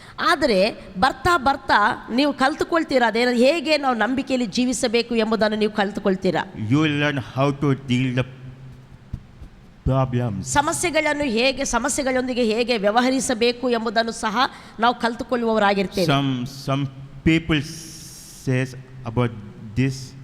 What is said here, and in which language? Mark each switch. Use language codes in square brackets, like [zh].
[kn] ಆದರೆ ಬರ್ತಾ ಬರ್ತಾ ನೀವು ಕಲ್ತುಕೊಳ್ತೀರಾ ಅದೇನು ಹೇಗೆ ನಾವು ನಂಬಿಕೆಯಲ್ಲಿ ಜೀವಿಸಬೇಕು ಎಂಬುದನ್ನು ನೀವು ಕಲ್ತುಕೊಳ್ತೀರಾ. [en] You will learn how to deal the problems. [kn] ಸಮಸ್ಯೆಗಳೊಂದಿಗೆ ಹೇಗೆ ವ್ಯವಹರಿಸಬೇಕು ಎಂಬುದನ್ನು ಸಹ ನಾವು ಕಲ್ತುಕೊಳ್ಳುವವರಾಗಿರ್ತೇವೆ. [en] Some people says about this.